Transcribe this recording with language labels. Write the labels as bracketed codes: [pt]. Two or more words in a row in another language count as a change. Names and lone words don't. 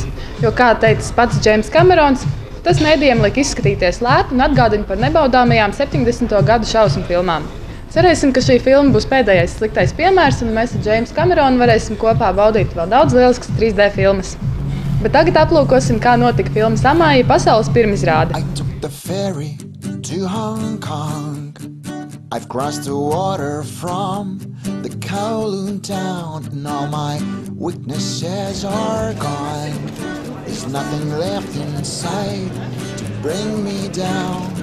[lv] Jo, kā teicis pats Džeims Kamerons, tas mēdījiem liek izskatīties lēti un atgādina par nebaudāmajām 70. gadu šausmu filmām. Cerēsim, ka šī filma būs pēdējais sliktais piemērs, un mēs ar Džeimsu Kameronu varēsim kopā baudīt vēl daudz lieliskas 3D filmas. Bet tagad aplūkosim, kā notika filmas Amāja pasaules pirmizrāde. [en] The ferry to Hong Kong. I've crossed the water from the Kowloon town, and all my weaknesses are gone. There's nothing left inside to bring me down.